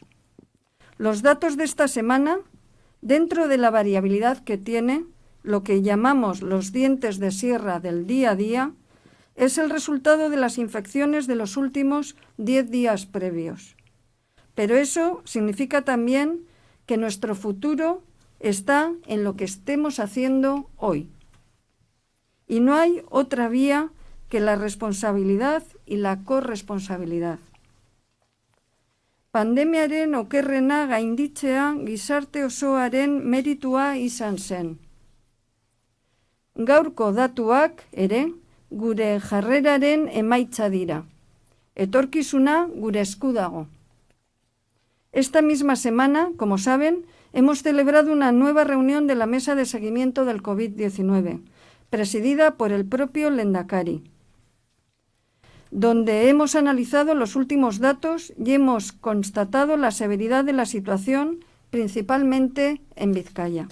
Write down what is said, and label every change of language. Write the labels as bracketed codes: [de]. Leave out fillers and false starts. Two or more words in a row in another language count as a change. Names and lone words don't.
[es] Los datos de esta semana, dentro de la variabilidad que tiene, lo que llamamos los dientes de sierra del día a día, es el resultado de las infecciones de los últimos 10 días previos. Pero eso significa también que nuestro futuro está en lo que estemos haciendo hoy. Y no hay otra vía que la responsabilidad y la corresponsabilidad. [eu] Pandemiaren okerrena gainditzea gizarte osoaren meritua izan zen. Gaurko datuak ere gure jarreraren emaitza dira. Etorkizuna gure esku dago. [es] Esta misma semana, como saben, hemos celebrado una nueva reunión de la Mesa de Seguimiento del COVID-19, presidida por el propio Lehendakari, donde hemos analizado los últimos datos y hemos constatado la severidad de la situación, principalmente en Vizcaya.